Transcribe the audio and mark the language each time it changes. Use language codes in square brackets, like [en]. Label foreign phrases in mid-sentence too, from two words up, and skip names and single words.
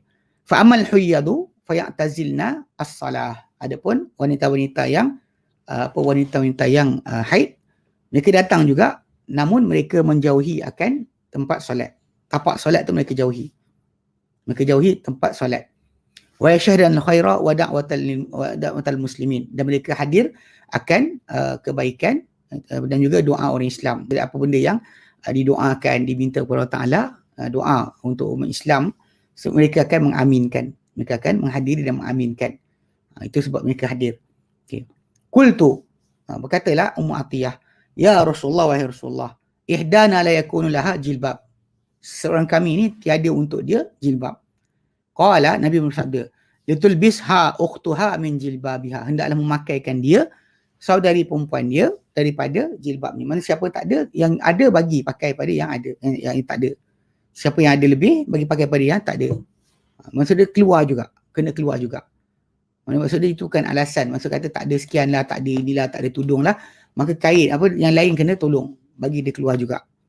[ar] فأما الحيض فيعتزلن الصلاة. [ms] Adapun wanita-wanita yang wanita-wanita yang haid, mereka datang juga, namun mereka menjauhi akan tempat solat. Tapak solat tu mereka jauhi. Mereka jauhi tempat solat. [ar] ويشهدن الخير ودعوة المسلمين, [ms] dan mereka hadir akan kebaikan dan juga doa orang Islam. Jadi apa benda yang didoakan, diminta kepada Allah Ta'ala, doa untuk umat Islam, so mereka akan mengaminkan, mereka akan menghadiri dan mengaminkan. Itu sebab mereka hadir. Okay. Qultu, berkatalah Ummu Atiyah, [ar] يا رسول الله, [ms] wahai Rasulullah, [ar] إحدانا لا يكون لها جلباب, [ms] seorang kami ni tiada untuk dia jilbab. Qala, Nabi bersabda, [ar] لتلبسها أختها من جلبابها, [ms] hendaklah memakaikan dia, saudari perempuan dia, daripada jilbab ni. Mana siapa tak ada, yang ada bagi pakai pada yang ada, yang tak ada. Siapa yang ada lebih, bagi pakai pada yang tak ada. Maksud dia keluar juga, kena keluar juga. Maksud dia itu kan alasan, maksud kata tak ada sekian lah, tak ada inilah, tak ada tudung lah, maka kain yang lain kena tolong, bagi dia keluar juga.